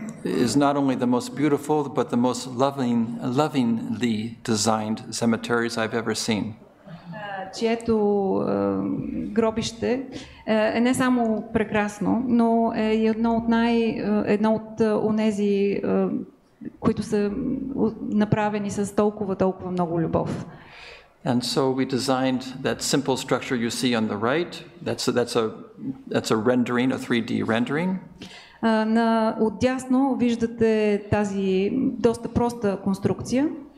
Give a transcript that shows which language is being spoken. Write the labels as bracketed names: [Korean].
[English] Is not only the most beautiful, but the most lovingly designed cemeteries I've ever seen. [Bulgarian] Чието гробище е не само прекрасно, но е едно от онези, които са направени с толкова много любов. [English] And so we designed that simple structure you see on the right. That's a rendering, a 3D rendering. [Bulgarian] Отдясно виждате тази доста проста конструкция.